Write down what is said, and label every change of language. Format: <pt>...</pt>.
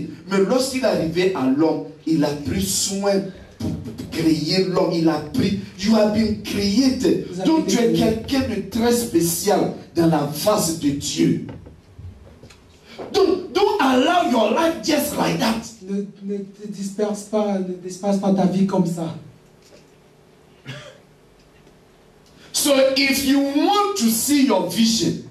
<fr>Mais lorsqu'il est arrivé à l'homme, il a pris soin pour créer l'homme. Il a pris,</fr> <en>you have been created.</en> <fr>Vous avez Donc tu es été créé. quelqu'un de très spécial dans la face de Dieu.</fr> <en>Don't allow your life just like that.</en> <fr>Ne te disperse pas ta vie comme ça.</fr> <en>So if you want to see your vision,</en>